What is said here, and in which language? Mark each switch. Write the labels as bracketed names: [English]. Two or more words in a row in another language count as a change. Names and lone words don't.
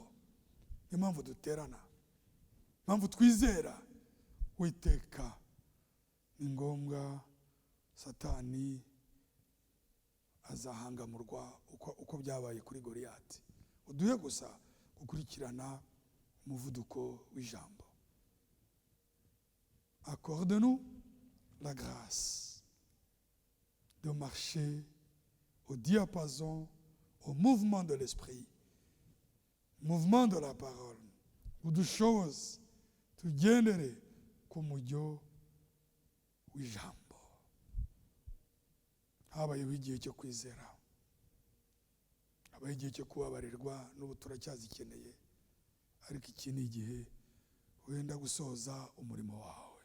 [Kinyarwanda] Niyo mpamvu duterana, mpamvu twizera Uwiteka. Ni ngombwa Satani azahangamurwa uko byabaye kuri Goliyati. Uduhe gusa gukurikirana umuvuduko w'ijambo. [French] Accorde-nous la grâce de marcher au diapason, au mouvement de l'esprit, mouvement de la parole, [Kinyarwanda] udushoboze tugendere ku mujyo w'ijambo. Habayeho igihe cyo kwizera, habayeho igihe cyo kubabarirwa, n'ubu turacyazikeneye, ariko iki ni igihe wenda gusoza umurimo wawe.